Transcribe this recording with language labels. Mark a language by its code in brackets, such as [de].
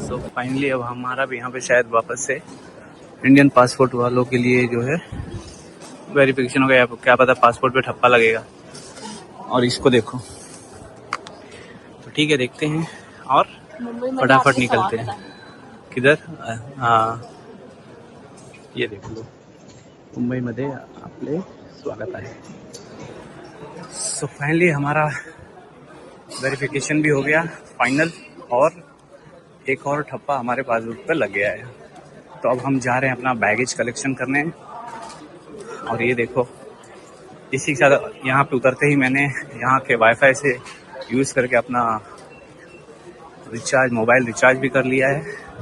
[hi] So finally अब हमारा भी यहाँ पे शायद वापस से इंडियन पासपोर्ट वालों के लिए जो है वेरिफिकेशन हो गया। क्या पता पासपोर्ट पे ठप्पा लगेगा। और इसको देखो, तो ठीक है, देखते हैं और फटाफट निकलते हैं। किधर? हाँ, ये देख लो, [mr] मुंबई मध्ये आपले स्वागत आहे। [hi] सो फाइनली हमारा वेरिफिकेशन भी हो गया फाइनल, और एक और ठप्पा हमारे पासपोर्ट पे लग गया है। तो अब हम जा रहे हैं अपना बैगेज कलेक्शन करने। और ये देखो, इसी के साथ यहाँ पे उतरते ही मैंने यहाँ के वाईफाई से यूज़ करके अपना रिचार्ज, मोबाइल रिचार्ज भी कर लिया है।